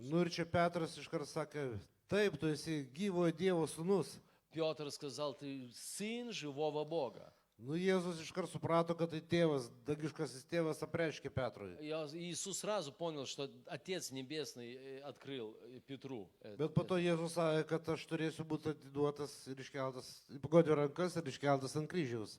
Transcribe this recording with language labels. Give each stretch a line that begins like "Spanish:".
Lithuanian: Nu ir čia Petras iškart sakė, taip, tu esi gyvojo Dievo sūnus.
Russian: Петр сказал, ты сын живого Бога.
Lithuanian: Nu, Jėzus iškart suprato, kad tai tėvas, dangiškasis tėvas apreiškė Petrui.
Russian: Иисус сразу понял, что Отец Небесный открыл Петру.
Lithuanian: Bet po to Jėzus sakė, kad aš turėsiu būti atiduotas ir iškeltas, pagodė rankas ir iškeltas ant kryžiaus.